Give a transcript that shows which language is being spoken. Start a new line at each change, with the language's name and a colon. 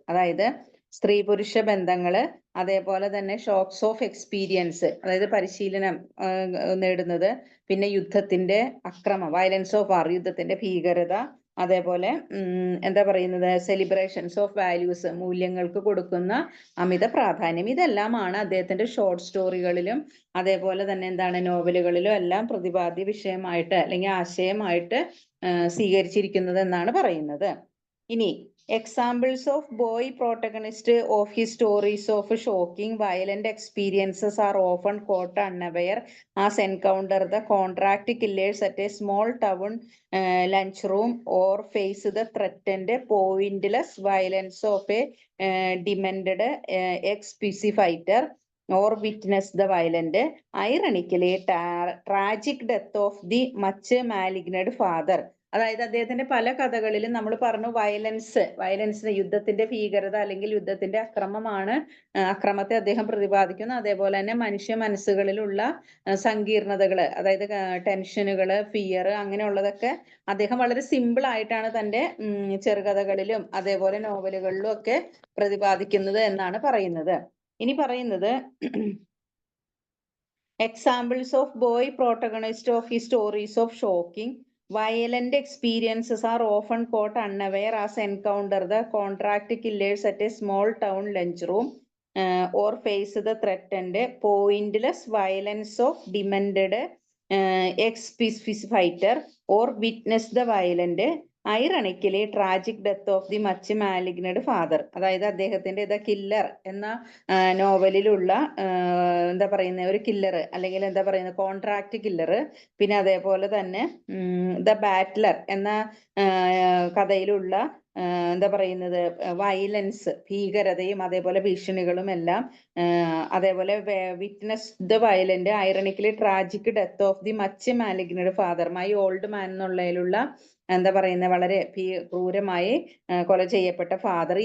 Malayalam: അതായത് സ്ത്രീ പുരുഷ ബന്ധങ്ങള്, അതേപോലെ തന്നെ
English: shocks of experience,
Malayalam: അതായത് പരിശീലനം നേടുന്നത്, പിന്നെ യുദ്ധത്തിന്റെ അക്രമം,
English: violence of war,
Malayalam: യുദ്ധത്തിന്റെ ഭീകരത, അതേപോലെ എന്താ പറയുന്നത്
English: celebrations of values,
Malayalam: മൂല്യങ്ങൾക്ക് കൊടുക്കുന്ന അമിത പ്രാധാന്യം. ഇതെല്ലാമാണ് അദ്ദേഹത്തിന്റെ ഷോർട്ട് സ്റ്റോറികളിലും അതേപോലെ തന്നെ എന്താണ് നോവലുകളിലും എല്ലാം പ്രതിപാദ്യ വിഷയമായിട്ട് അല്ലെങ്കിൽ ആശയമായിട്ട് സ്വീകരിച്ചിരിക്കുന്നത് എന്നാണ് പറയുന്നത്. ഇനി
English: Examples of boy protagonist of his stories of shocking, violent experiences are often caught unaware as encounter the contract killers at a small town lunchroom or face the threatened pointless violence of a demented ex-PC fighter or witness the violent, ironically tragic death of the much maligned father.
Malayalam: അതായത് അദ്ദേഹത്തിന്റെ പല കഥകളിലും നമ്മൾ പറഞ്ഞു violence യുദ്ധത്തിന്റെ ഭീകരത അല്ലെങ്കിൽ യുദ്ധത്തിന്റെ അക്രമത്തെ അദ്ദേഹം പ്രതിപാദിക്കുന്നു. അതേപോലെ തന്നെ മനുഷ്യ മനസ്സുകളിലുള്ള സങ്കീർണതകള്, അതായത് ടെൻഷനുകള്, ഫിയർ, അങ്ങനെയുള്ളതൊക്കെ അദ്ദേഹം വളരെ സിമ്പിൾ ആയിട്ടാണ് തന്റെ ചെറുകഥകളിലും അതേപോലെ നോവലുകളിലും ഒക്കെ പ്രതിപാദിക്കുന്നത് എന്നാണ് പറയുന്നത്. ഇനി പറയുന്നത്
English: Examples of boy protagonist of his stories of shocking, violent experiences are often caught unaware as encounter the contract killers at a small town lunchroom or face the threatened pointless violence of demented ex-PC fighter or witness the violent, ironically tragic death of the much maligned father.
Malayalam: അതായത് അദ്ദേഹത്തിന്റെ the killer എന്ന നോവലിലുള്ള എന്താ പറയുന്ന ഒരു killer, അല്ലെങ്കിൽ എന്താ പറയുന്ന contract killer, പിന്നെ അതേപോലെ തന്നെ ദ ബാറ്റ്ലർ എന്ന കഥയിലുള്ള എന്താ പറയുന്നത് വയലൻസ്, ഭീകരതയും അതേപോലെ ഭീഷണികളും എല്ലാം, അതേപോലെ
English: witness the violent, ironically tragic death of the much maligned father,
Malayalam: my old man എന്നുള്ളതിലുള്ള എന്താ പറയുന്നത് വളരെ ക്രൂരമായി കൊല ചെയ്യപ്പെട്ട ഫാദർ.